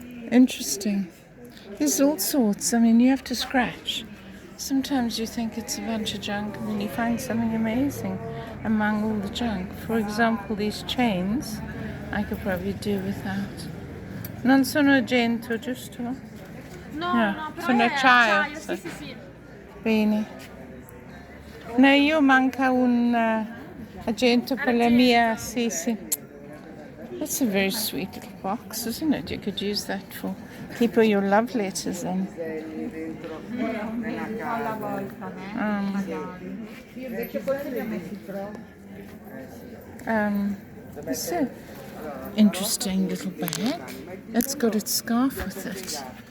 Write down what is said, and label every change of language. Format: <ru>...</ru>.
<en>Interesting. There's all sorts. I mean, you have to scratch. Sometimes you think it's a bunch of junk and then you find something amazing among all the junk. For example, these chains I could probably do without.</en> <it>Non sono argento, giusto? No, No, no, però sono è acciaio. sì, sì, sì. Bene. No, io manca un argento per la mia, sì, sì.</it> <en>That's a very sweet little box, isn't it? You could use that for keep all your love letters in. It's an interesting little bag. It's got its scarf with it.</en>